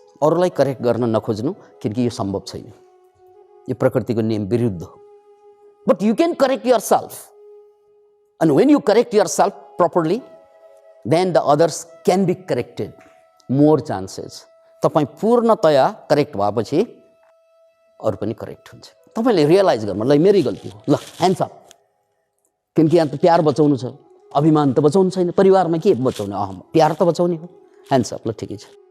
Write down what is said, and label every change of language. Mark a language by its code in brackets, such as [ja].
[ne] अरूलाई करेक्ट गर्न नखोज्नु, किनकि यो सम्भव छैन। यो प्रकृतिको नियम विरुद्ध हो। [en] But you can correct yourself. And when you correct yourself properly, then the others can be corrected. More chances. [ne] तपाईँ पूर्णतया करेक्ट भएपछि अरू पनि करेक्ट हुन्छ। तपाईँले रियलाइज गर्नु, ल मेरै गल्ती हो, ल [en] Hands up. [ne] किनकि यहाँ त प्यार बचाउनु छ, अभिमान त बचाउनु छैन। परिवारमा के बचाउने? प्यार त बचाउने हो। [en] hands up, [ne] ल ठिकै छ।